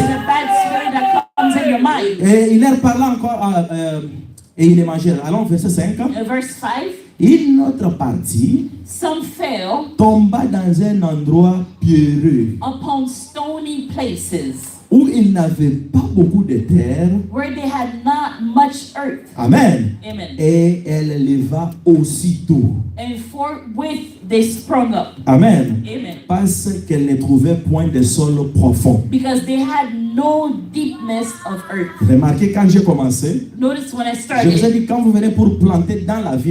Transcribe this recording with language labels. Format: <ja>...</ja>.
<en>a bad spirit that comes in your mind.</en> <fr>Et il leur parla encore et il est mangé. Allons, verset 5.</fr> <en>Verse 5,</en> <fr>Une autre partie</fr> <en>some fell</en> <fr>tomba dans un endroit pierreux</fr> <en>upon stony places</en> <fr>où il n'avait pas beaucoup de terre.</fr> <en>where they had not much earth. Amen. Amen.</en> <fr>Et elle leva aussitôt.</fr> <en>And forthwith they sprung up. Amen. Amen.</en> <fr>Parce qu'elle ne trouvait point de sol profond.</fr> <en>Because they had no deepness of earth.</en> <fr>Remarquez, quand j'ai commencé,</fr> <en>Notice when I</en> <fr>je vous ai</fr> <en>started,</en> <fr>dit, quand vous venez pour planter dans la vie</fr>